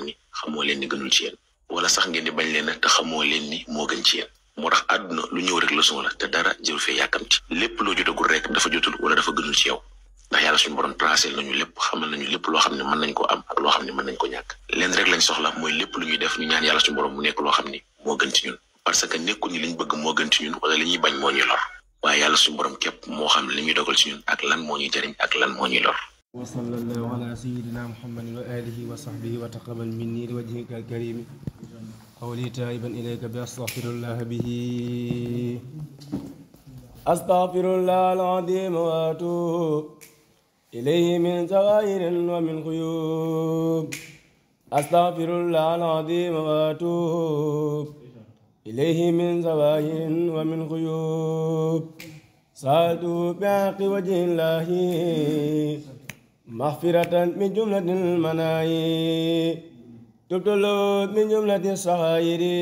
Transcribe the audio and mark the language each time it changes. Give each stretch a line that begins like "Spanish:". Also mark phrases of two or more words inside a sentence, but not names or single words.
Wolof: ni xamoo leen ni gënul ci yéen wala sax ngeen di bañ leen te xamoo leen ni moo gën ci yéen moo tax àdduna lu ñëw rek leçon la te dara jëru fee yàkkamti lépp loo jotagul rek dafa jotul wala dafa gënul ci yow ndax yàlla suñu borom tracé nañu lépp xamal nañu lépp loo xam ne mën nañ ko am ak loo xam ne mën nañ ko ñàkk leen rek lañ soxla mooy lépp lu ñuy def ñu ñaan yàlla suñu borom mu nekk loo xam ni moo gën ci ñun
French: parce que
Wolof: nekku ni liñ bëgg moo gën ci ñun wala li ñuy bañ moo ñuy lor waaye yàlla suñu borom képp moo xam li ñuy dogal ci ñun ak lan moo ñuy jëriñ ak lan moo ñuy lor
Arabic: وصلى الله على سيدنا محمد وآله وصحبه وتقبل مني ل وجهك الكريم قولي طيبا إليك ب أستغفر الله به أستغفر الله العظيم وأتوب إليه من زوائر ومن خيوب أستغفر الله العظيم وأتوب إليه من زوائر ومن خيوب سألت بحق وجه الله مغفرة من جملة المنايا تبت له من جملة الصغائر